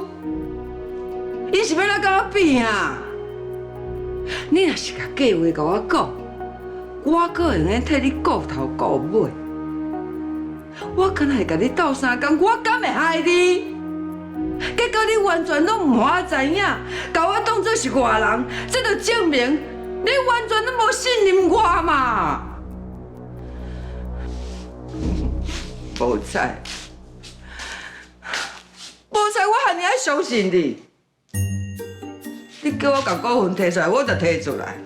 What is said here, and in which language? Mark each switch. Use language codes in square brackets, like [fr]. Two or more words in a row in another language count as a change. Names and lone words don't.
[nan] 你是要来甲我比啊？你若是甲计划甲我讲，我可会用替你顾头顾尾。我敢若会甲你斗相共，我敢会害你？结果你完全拢唔我知影，甲我当作是外人，这就证明你完全都无信任我嘛。无彩，我汉尼爱相信你。你叫我把股份摕出来，我就摕出来。